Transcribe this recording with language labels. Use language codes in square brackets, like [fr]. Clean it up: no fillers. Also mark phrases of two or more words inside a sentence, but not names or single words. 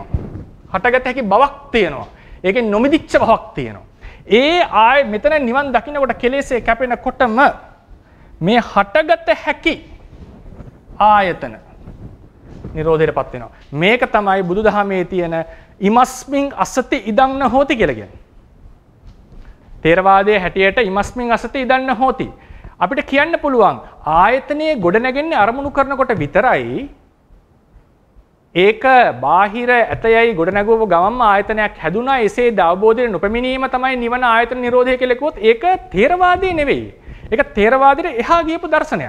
[si] හටගත හැකි බවක් තියෙනවා. ඒකෙන් නොමිදිච්ච බවක් තියෙනවා. ඒ මෙතන නිවන් දකින්නකොට කෙලෙසේ කැපෙනකොටම මේ හටගත හැකි ආයතන නිරෝධයටපත් වෙනවා. මේක තමයි බුදුදහමේ තියෙන [pi] ඉමස්මින් අසති ඉදං හෝති [si] කියලා කියන්නේ. තේරවාදයේ හැටියට [pi] ඉමස්මින් අසති ඉදං හෝති. [si] අපිට කියන්න පුළුවන් ආයතනයේ ගොඩ නැගෙන්නේ අරමුණු කරනකොට විතරයි. ඒක බාහිර ඇතයයි ගොඩ නැගුව ගමන්ම ආයතනයක් හැදුනා. එසේ අවබෝධයෙන් නොපැමිණීම තමයි නිවන ආයතන නිරෝධය කියලා කිව්වොත් ඒක තේරවාදී නෙවෙයි. ඒක තේරවාදයට එහා ගියපු දර්ශනයක්.